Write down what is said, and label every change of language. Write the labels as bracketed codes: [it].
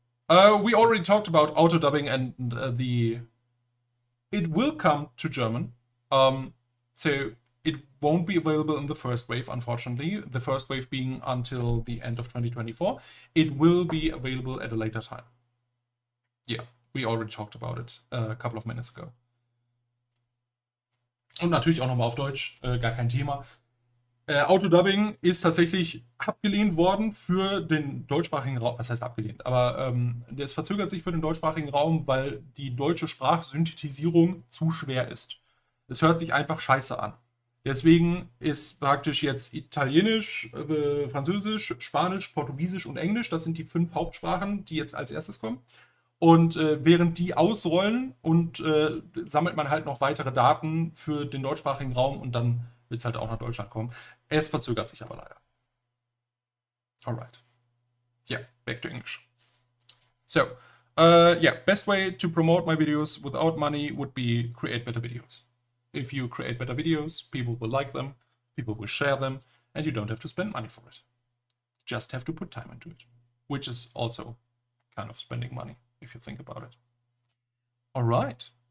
[en] We already talked about auto dubbing and it will come to German. So it won't be available in the first wave, unfortunately. The first wave being until the end of 2024. It will be available at a later time. Yeah, we already talked about it a couple of minutes ago. [de] Und natürlich auch nochmal auf Deutsch, gar kein Thema. Autodubbing ist tatsächlich abgelehnt worden für den deutschsprachigen Raum. Was heißt abgelehnt? Aber es verzögert sich für den deutschsprachigen Raum, weil die deutsche Sprachsynthetisierung zu schwer ist. Es hört sich einfach scheiße an. Deswegen ist praktisch jetzt Italienisch, Französisch, Spanisch, Portugiesisch und Englisch, das sind die 5 Hauptsprachen, die jetzt als erstes kommen. Und während die ausrollen und sammelt man halt noch weitere Daten für den deutschsprachigen Raum und dann wird es halt auch nach Deutschland kommen. Es verzögert sich aber leider. [en] Alright. Yeah, back to English. So, yeah, best way to promote my videos without money would be create better videos. If you create better videos, people will like them, people will share them, and you don't have to spend money for it. Just have to put time into it, which is also kind of spending money, if you think about it. All right.